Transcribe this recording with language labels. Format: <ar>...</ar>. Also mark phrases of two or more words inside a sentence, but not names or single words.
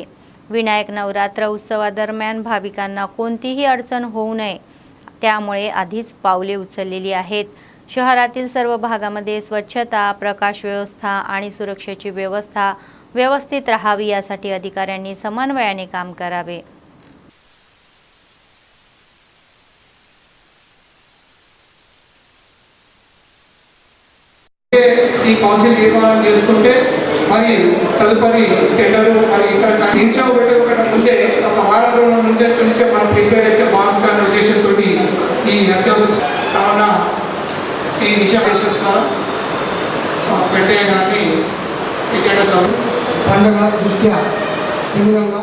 <mr>विनायक नवरात्र उत्सवादरम्यान भाविकांना कोणतीही अडचण होऊ नये त्यामुळे आधीच पावले उचललेली आहेत. शहरातील सर्व भागामध्ये स्वच्छता, प्रकाश व्यवस्था आणि सुरक्षेची व्यवस्था व्यवस्थित राहावी यासाठी अधिकाऱ्यांनी समन्वयाने काम करावे.</mr> <te>ఈ కౌన్సిల్ తీర్మానం చేసుకుంటే మరి తదుపరి టెండరు మరి ఇక్కడ నిల్చోబెట్టకుండా ముందే ఒక వారం రోజుల ముందే నుంచే మనం ప్రిపేర్ అయితే బాగుంటుందనే ఉద్దేశంతో ఈ అత్యవసర కావున ఈ విషయం పెట్టేయడాన్ని ఇక్కడ చదువు పండుగ దృష్ట్యా ఈ విధంగా</te>